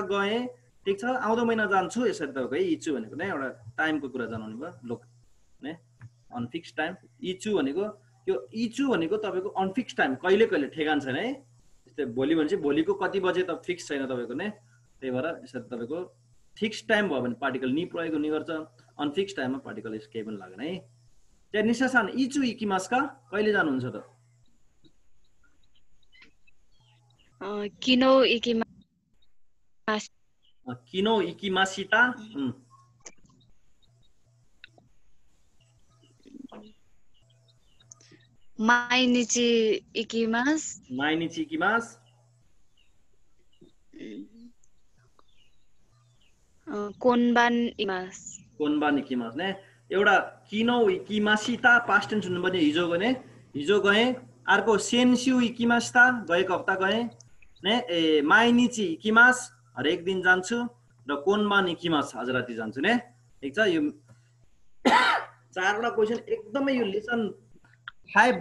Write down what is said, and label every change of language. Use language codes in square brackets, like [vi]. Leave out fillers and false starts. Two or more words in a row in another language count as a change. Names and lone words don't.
[ne] गएँ ठिक छ आउँदो महिना जान्छु यसरी तपाईँको है इचु भनेको नै एउटा टाइमको कुरा जनाउने भयो लोक ने [en] unfix time [ne] इचु भनेको यो इचु भनेको तपाईँको [en] unfix time [ne] कहिले कहिले ठेगान छैन है जस्तै भोलि भने चाहिँ भोलिको कति बजे त फिक्स छैन तपाईँको नै त्यही भएर यसरी तपाईँको [en] fix time [ne] भयो भने पार्टिकल नि प्रयोग हुने गर्छ अनफिक्स टाइममा पार्टिकल यस केही पनि लागेन है त्यहाँ [ja] 西さん いつ行きますか [ne] कहिले जानुहुन्छ त [ja] 昨日行きます昨日行きました毎日行きます毎日行きます今晩います今晩行きます [ne] ने एउटा [ja] 昨日行きました [en] past tense [ne] हुनुपर्ने हिजो गए अर्को [ja] 先週行きました [ne] गएको हप्ता गए ने [ja] 毎日行きます [ne] हरेक दिन जान्छु र [ja] 今晩行きます [ne] आज राति जान्छु ने ठिक छ यो चारवटा क्वेशन एकदमै यो लेसन 5